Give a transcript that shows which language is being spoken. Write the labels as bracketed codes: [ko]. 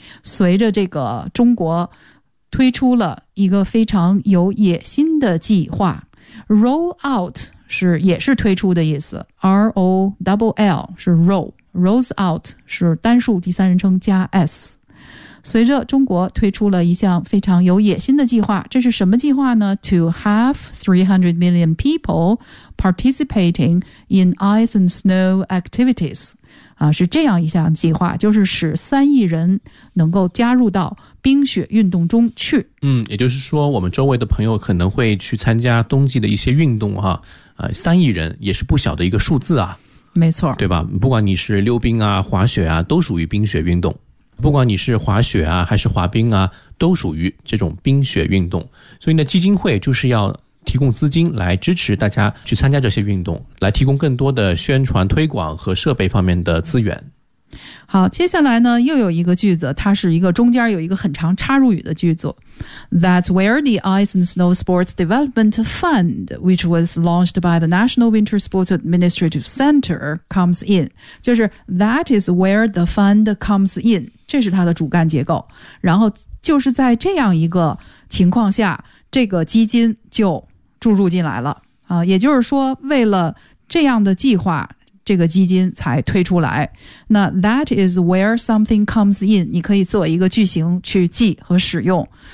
[zh] 随着这个中国推出了一个非常有野心的计划 [en] ,roll out [zh] 是也是推出的意思 ,roll 是 roll, [en] rolls out [zh] 是单数第三人称加 s。随着中国推出了一项非常有野心的计划，这是什么计划呢 [en] ?To have 300 million people participating in ice and snow activities. [zh] 啊，是这样一项计划，就是使三亿人能够加入到冰雪运动中去。嗯，也就是说，我们周围的朋友可能会去参加冬季的一些运动哈。三亿人也是不小的一个数字啊。没错，对吧？不管你是溜冰啊、滑雪啊，都属于冰雪运动。不管你是滑雪啊，还是滑冰啊，都属于这种冰雪运动。所以呢，基金会就是要提供资金来支持大家去参加这些运动，来提供更多的宣传推广和设备方面的资源。好，接下来呢，又有一个句子，它是一个中间有一个很长插入语的句子。 [en] That's where the Ice and Snow Sports Development Fund, which was launched by the National Winter Sports Administrative Center, comes in. [zh] 就是 [en] that is where the fund comes in. [zh] 这是它的主干结构。然后就是在这样一个情况下，这个基金就注入进来了。也就是说，为了这样的计划，这个基金才推出来。那 [en] that is where something comes in， [zh] 你可以做一个句型去记和使用。